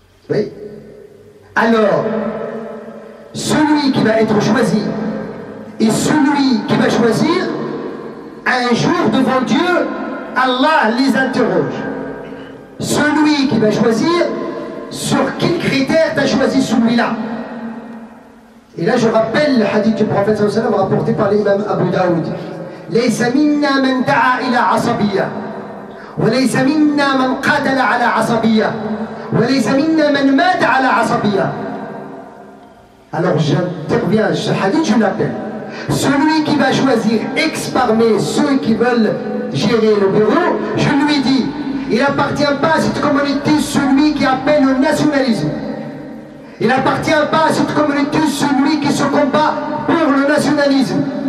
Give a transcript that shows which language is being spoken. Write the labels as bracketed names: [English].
[French] Oui. Alors, celui qui va être choisi et celui qui va choisir, un jour devant Dieu, Allah les interroge. Celui qui va choisir, sur quels critères tu as choisi celui-là? Et là je rappelle le hadith du prophète sallallahu alayhi wa sallam rapporté par l'imam Abu Daoud. [Arabic] ليس منا من دعا إلى عصبية وليس منا من قاتل على عصبية وليس منا من مات على عصبية. [French] Alors j'interviens, ce hadith je l'appelle. Celui qui va choisir parmi ceux qui veulent gérer le bureau, je lui dis, il n'appartient pas à cette communauté celui qui appelle au nationalisme. Il n'appartient pas à cette communauté celui qui se combat pour le nationalisme.